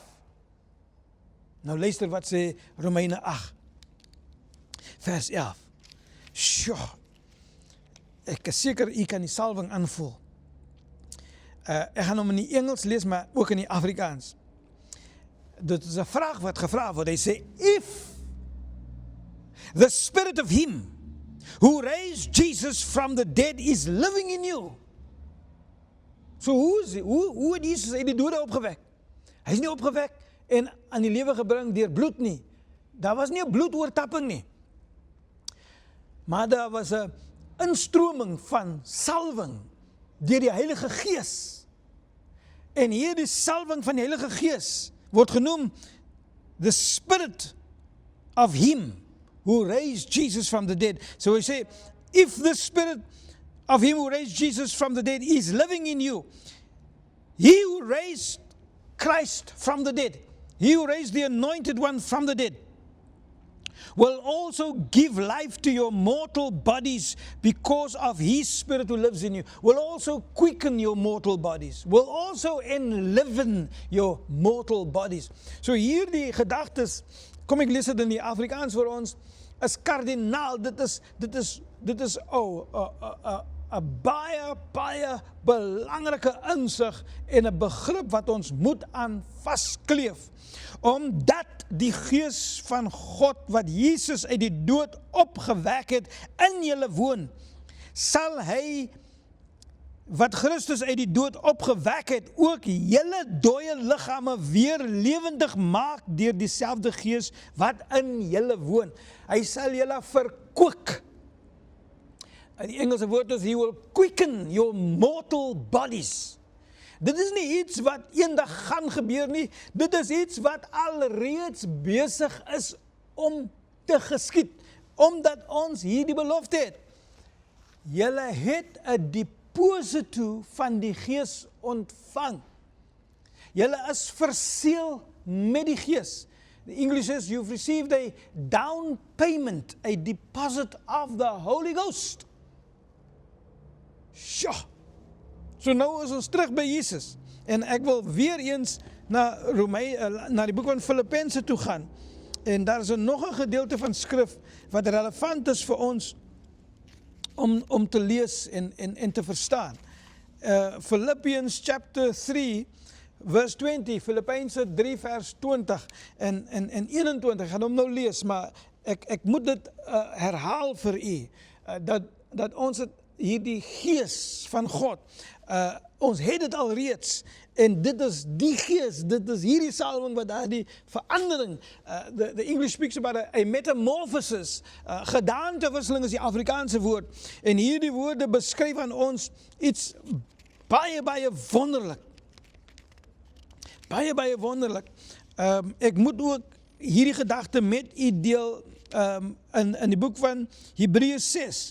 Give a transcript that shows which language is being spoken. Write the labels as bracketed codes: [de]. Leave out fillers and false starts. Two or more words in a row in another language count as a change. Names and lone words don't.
[af] Nou luister wat sê Romeine 8 vers 11. Sjoe, ek is seker u kan die salwing aanvoel. Ek gaan hom in die Engels lees, maar ook in die Afrikaans. Dit is 'n vraag wat gevra word. Hy sê, [en] if the spirit of him who raised Jesus from the dead is living in you. [af] So hoe het Jesus uit die dode opgewek? Hy is nie opgewek en aan die lewe gebring deur bloed nie. Daar was nie 'n bloedoortapping nie. Maar daar was 'n instroming van salwing deur die Heilige Gees. En hierdie salwing van die Heilige Gees word genoem [en] the spirit of him who raised Jesus from the dead. So we say, if the spirit of him who raised Jesus from the dead is living in you, he who raised Christ from the dead, he who raised the anointed one from the dead, will also give life to your mortal bodies because of his spirit who lives in you, will also quicken your mortal bodies, will also enliven your mortal bodies. [af] So hierdie gedagtes, kom ek lees dit in die Afrikaans vir ons, is kardinaal. Dit is 'n baie belangrike insig en 'n begrip wat ons moet aan vaskleef. Omdat die Gees van God wat Jesus uit die dood opgewek het in julle woon, sal hy wat Christus uit die dood opgewek het, ook julle dooie liggame weer lewendig maak deur dieselfde Gees wat in julle woon. Hy sal julle verkook. Die Engelse woord is, [en] he will quicken your mortal bodies. [af] Dit is nie iets wat eendag gaan gebeur nie, dit is iets wat alreeds besig is om te geskied, omdat ons hierdie belofte het. Julle het 'n deposito van die Gees ontvang. Julle is verseël met die Gees. [en] The English says you've received a down payment, a deposit of the Holy Ghost. [af] Sjoe. So nou is ons terug by Jesus. En ek wil weer eens na die boek van Filippense toe gaan. En daar is nog 'n gedeelte van skrif wat relevant is vir ons om te lees en te verstaan. [en] Philippians chapter 3 verse 20, [af] Filippense 3 vers 20 en 21, ek gaan hom nou lees, maar ek moet dit herhaal vir u, dat ons het hierdie Gees van God, ons het dit al reeds, en dit is die Gees, dit is hierdie salwing wat daar die verandering, [en] the English speaks about a metamorphosis, [af] gedaantewisseling is die Afrikaanse woord, en hierdie woorde beskryf aan ons iets baie wonderlik. Baie wonderlik. Ek moet ook hierdie gedagte met u deel in die boek van Hebreërs 6.